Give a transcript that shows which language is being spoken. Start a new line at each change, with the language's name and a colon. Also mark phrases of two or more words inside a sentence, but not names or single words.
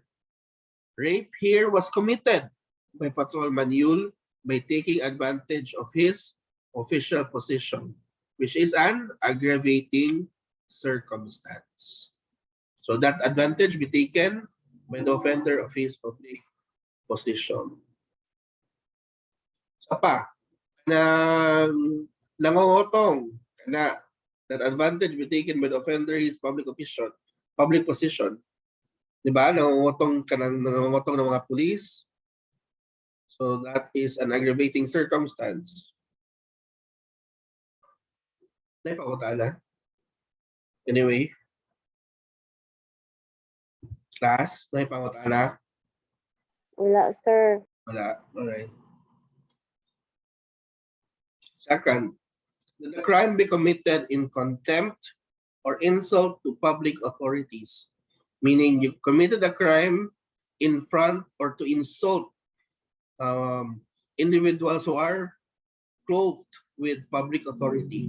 English: Rape here was committed by Patrolman Yul by taking advantage of his official position, which is an aggravating circumstance. So that advantage be taken by the offender of his public position.
Filipino: Sa pa, na nangongotong na
English: that advantage be taken by the offender his public position.
Filipino: Diba? Nangongotong ng mga police.
English: So that is an aggravating circumstance.
Filipino: Naipakutala.
English: Anyway. Class,
Filipino: naipakutala. Wala, sir. Wala.
English: Alright. Second, that the crime be committed in contempt or insult to public authorities. Meaning you committed a crime in front or to insult individuals who are clothed with public authority.